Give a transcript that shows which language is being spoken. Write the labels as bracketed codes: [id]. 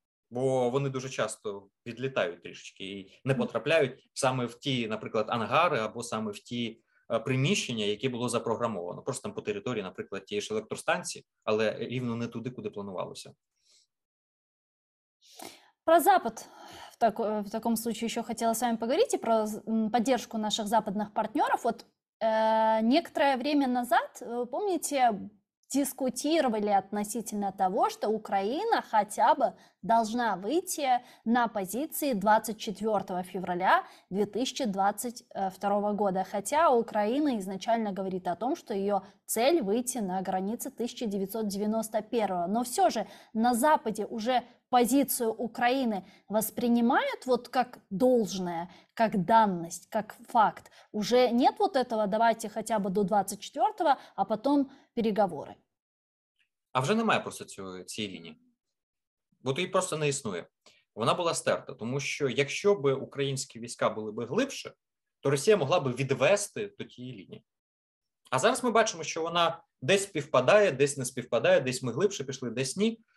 [uk] Бо вони дуже часто відлітають трішечки і не потрапляють саме в ті, наприклад, ангари або саме в ті приміщення, які було запрограмовано. Просто там по території, наприклад, тієї ж електростанції, але рівно не туди, куди планувалося. [ru] Про Запад в таком случае еще хотела с вами поговорить и про поддержку наших западных партнеров. Вот некоторое время назад, помните, дискутировали относительно того, что Украина хотя бы должна выйти на позиции 24 февраля 2022 года. Хотя Украина изначально говорит о том, что ее цель выйти на границы 1991. Но все же на Западе уже позицию Украины воспринимают вот как должное, как данность, как факт. Уже нет вот этого «давайте хотя бы до 24-го, а потом переговори». [uk] А вже немає просто цієї лінії. Бо її просто не існує. Вона була стерта, тому що якщо б українські війська були б глибше, то Росія могла б відвести до тієї лінії. А зараз ми бачимо, що вона десь співпадає, десь не співпадає, десь ми глибше пішли, десь ні.